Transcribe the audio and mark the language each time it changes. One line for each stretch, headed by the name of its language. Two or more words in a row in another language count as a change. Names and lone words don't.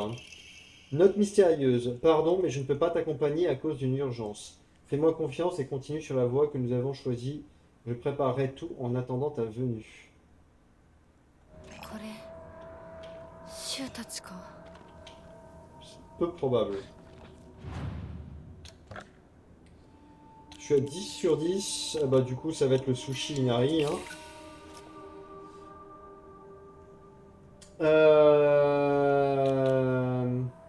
French: Hein. Note mystérieuse. Pardon, mais je ne peux pas t'accompagner à cause d'une urgence. Fais-moi confiance et continue sur la voie que nous avons choisie. Je préparerai tout en attendant ta venue.
Japanese: これシュウたちか。
French: Peu probable. Je suis à 10 sur 10. Ah bah du coup ça va être le sushi Inari. Hein. Euh...